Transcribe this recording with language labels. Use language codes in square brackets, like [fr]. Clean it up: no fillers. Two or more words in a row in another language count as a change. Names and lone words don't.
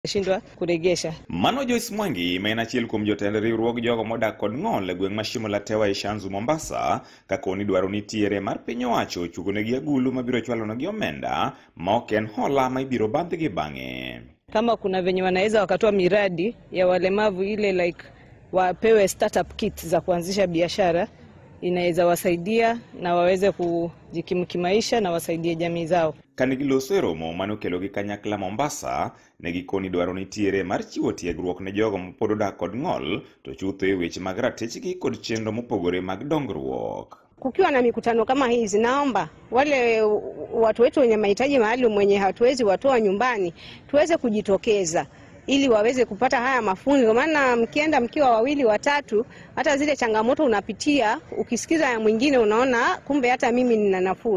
[sw] shindwa kuregesha. [luo] Mano Joyce Mwangi mena achiel kuom jotend riwruog jogo modak kod ng'ol e gweng' ma Shimo la Tewa e Shanzu Mombasa kakoni dwaro nitiere mar piny owacho chugonegi agulu mabiro chwalonegi omenda ma ok en hola ma ibiro bandhgi bang'e. [sw] Kama kuna venye wanaweza wakatoa miradi ya walemavu ile like wapewe [en] startup kit [sw] za kuanzisha biashara, inaweza wasaidia na waweze kujikimu kimaisha na wasaidie jamii zao. [luo] Kanigiloso e romo manokelogi kanyakla Mombasa, negikoni dwaro nitiere mar chiwo tiegruok ne jogo mapod odak kod ng'ol to chutho e weche mag ratechgi kod chenro mopogore mag dongruok. [sw] Kukiwa na mikutano kama hizi, naomba wale watu wetu wenye mahitaji maalum wenye hatuwezi watoa nyumbani tuweze kujitokeza ili waweze kupata haya mafunzo, maana mkienda mkiwa wawili watatu, hata zile changamoto unapitia ukisikiza ya mwingine unaona kumbe hata mimi nina nafuu.